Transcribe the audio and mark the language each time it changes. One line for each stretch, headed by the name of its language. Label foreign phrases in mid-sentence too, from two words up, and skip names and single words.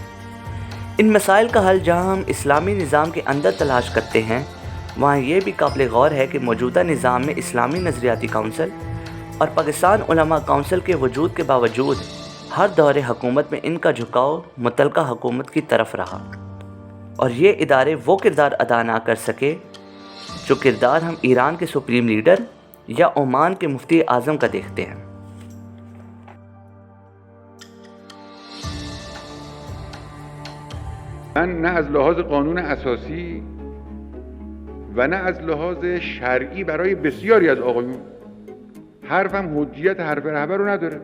Urdu: ان مسائل کا حل جہاں ہم اسلامی نظام کے اندر تلاش کرتے ہیں، وہاں یہ بھی قابل غور ہے کہ موجودہ نظام میں اسلامی نظریاتی کونسل اور پاکستان علماء کونسل کے وجود کے باوجود ہر دور حکومت میں ان کا جھکاؤ متعلقہ حکومت کی طرف رہا، اور یہ ادارے وہ کردار ادا نہ کر سکے جو کردار ہم ایران کے سپریم لیڈر یا عمان کے مفتی اعظم کا دیکھتے ہیں۔
Persian: من نه از لحاظ قانون اساسی و نه از لحاظ شرعی برای بسیاری از آقایون حرفم حجیت حرف رهبر رو نداره.